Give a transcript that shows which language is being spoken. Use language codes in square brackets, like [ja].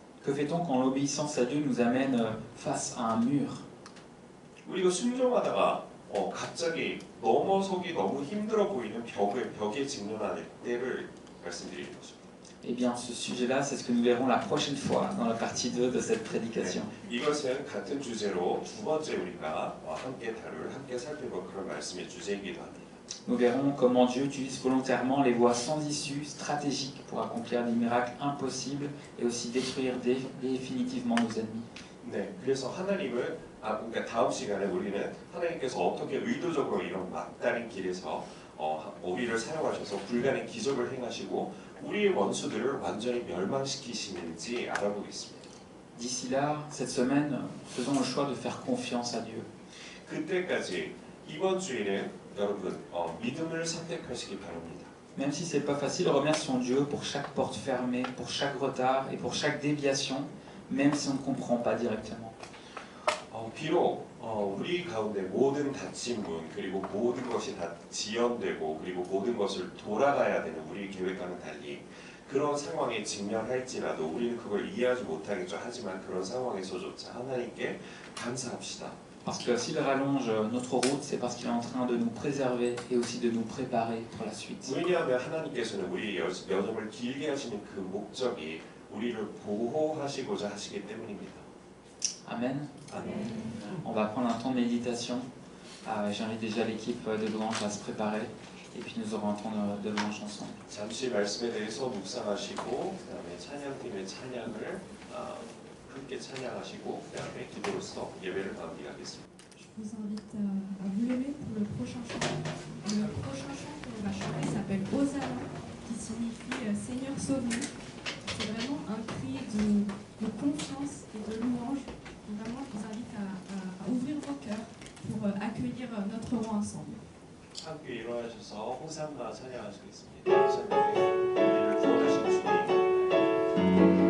[fr] Que fait-on quand l'obéissance à Dieu nous amène face à un mur? [ko] 우리가 순종하다가 갑자기 넘어서기 너무 힘들어 보이는 벽에 직면하는 때를 말씀드리는 것입니다. [fr] Eh bien, ce sujet-là, c'est ce que nous verrons la prochaine fois dans la partie 2 de cette prédication. [ko] 이것은 같은 주제로 두 번째 우리가 함께 살펴볼 그런 말씀의 주제이기도 합니다. [fr] Nous verrons comment Dieu utilise volontairement les voies sans issue, stratégiques pour accomplir des miracles impossibles et aussi détruire définitivement nos ennemis. [ko] 네, 그래서 그러니까 다음 시간에 우리는 하나님께서 어떻게 의도적으로 이런 막다른 길에서 우리를 사용하셔서 불가능한 기적을 행하시고 우리의 원수들을 완전히 멸망시키시는지 알아보겠습니다. [fr] D'ici là, cette semaine, faisons le choix de faire confiance à Dieu. [ko] 그때까지 이번 주에는 여러분 믿음을 선택하시기 바랍니다. [fr] Même si c'est pas facile, remercions Dieu pour chaque porte fermée, pour chaque retard et pour chaque déviation, même si on ne comprend pas directement. [ko] 비록 우리 가운데 모든 닫힌 문 그리고 모든 것이 다 지연되고 그리고 모든 것을 돌아가야 되는 우리 계획과는 달리 그런 상황에 직면할지라도 우리는 그걸 이해하지 못하겠죠. 하지만 그런 상황에서조차 하나님께 감사합시다. [fr] Parce que s'il rallonge notre route, c'est parce qu'il est en train de nous préserver et aussi de nous préparer pour la suite. [ko] 왜냐하면 하나님께서는 우리의 여정을 길게 하시는 그 목적이 우리를 보호하시고자 하시기 때문입니다. [fr] Amen. [ko] 아멘. [fr] On va prendre un temps de méditation. J'invite déjà l'équipe de louange à se préparer et puis nous aurons un temps de louange ensemble. [ko] 잠시 말씀에 대해서 묵상하시고 그다음에 찬양팀의 찬양을 함께 찬양하시고 그다음에 기도로서 예배를 마무리하겠습니다. [fr] Je vous invite à vous lever pour le prochain chant. Le prochain chant que l'on va chanter s'appelle Hosanna, qui signifie Seigneur sauve-nous. C'est vraiment un cri de confiance et de louange. Vraiment, je vous invite à ouvrir vos cœurs pour accueillir notre roi ensemble. [ko] 함께 일어나셔서 호산나 찬양하시겠습니다. 호산나의 우리를 구원하신 주님.